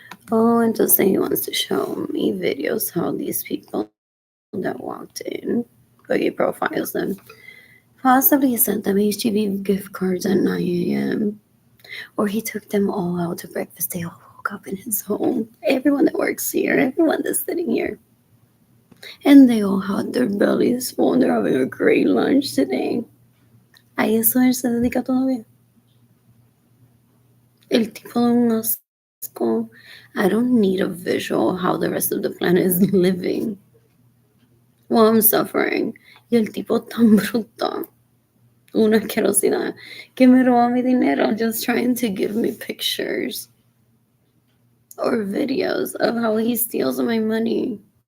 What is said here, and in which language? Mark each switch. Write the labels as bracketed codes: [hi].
[en] Oh, and to say he wants to show me videos how these people that walked in, Boogie profiles them, possibly sent them HGV gift cards at 9 a.m. Or he took them all out to breakfast. They all woke up in his home. Everyone that works here, everyone that's sitting here. And they all had their bellies full and they're having a great lunch today. [es] A eso él se dedica todavía. El tipo de un asco. [en] I don't need a visual of how the rest of the planet is living while I'm suffering. [es] Y el tipo tan bruto. Una asquerosidad. Que me roba mi dinero [en] just trying to give me pictures or videos of how he steals my money.